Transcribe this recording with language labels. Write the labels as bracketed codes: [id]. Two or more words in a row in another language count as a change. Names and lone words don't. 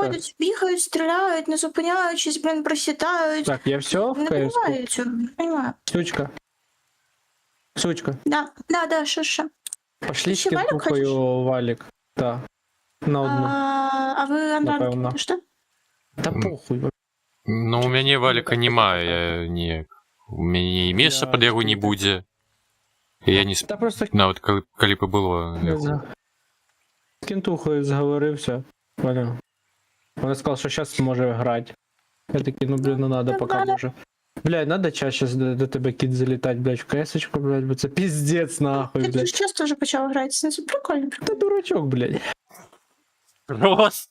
[uk] виходять, бігають, стріляють, не зупиняючись, блін, просідають. Так, я все в Не КС? буває цього, не понимаю. Сучка. Да, що. [ru] Пошли с [uk] Ще валик кентухою валик. Да. На одну. А ви Андранки, Напевно. що? Та похуй. Ну, [be] у мяне валика нема, я не... У мяне і места Я- пад яго не будзе. І я не [uk] Та просто [be] нават калі б было. [uk] з кентухою зговорився. [ru] Понял. [uk] Вона сказала, що зараз може грати. Я такий, ну блін, ну надо, поки може. Блядь, надо чаще до тебе кіт залітати, блядь, в кесочку, блядь, бо це піздець нахуй, Ти блядь. ж часто вже почав грати, це прикольно. Та дурачок, блядь. Рос!